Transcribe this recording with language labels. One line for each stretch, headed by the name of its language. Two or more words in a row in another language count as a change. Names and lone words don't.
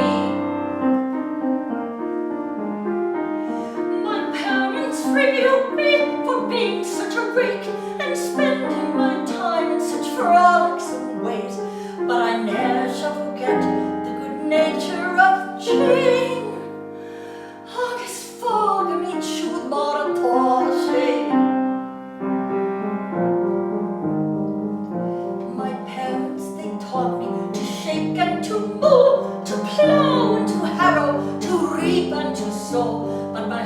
English: My parents rebuked me for being such a rake and spending my time in such frolicsome ways, but I ne'er shall forget the good nature of Jane.
Irish: Agus fága mín siúd mar atá sé.
English: My parents, they taught me to shake and to mow, to plow and to harrow, to reap and to sow.